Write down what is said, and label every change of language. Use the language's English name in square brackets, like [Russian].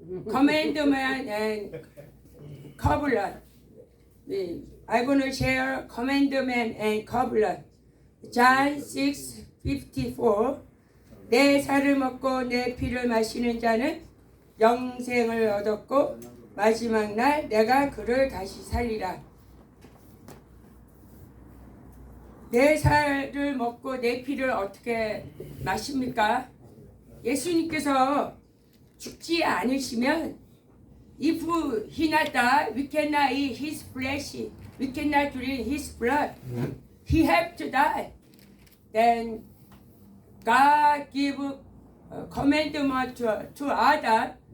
[English] Commandment and covenant. I'm going to share commandment and covenant. John 6:54. [Korean] 내 살을 먹고 내 피를 마시는 자는 영생을 얻었고 마지막 날 내가 그를 다시 살리라. 내 살을 먹고 내 피를 어떻게 마십니까? 예수님께서 죽지 않으시면 [English] if he not die, we cannot eat his flesh, we cannot drink his blood. He have to die. Then God give commandment to Adam.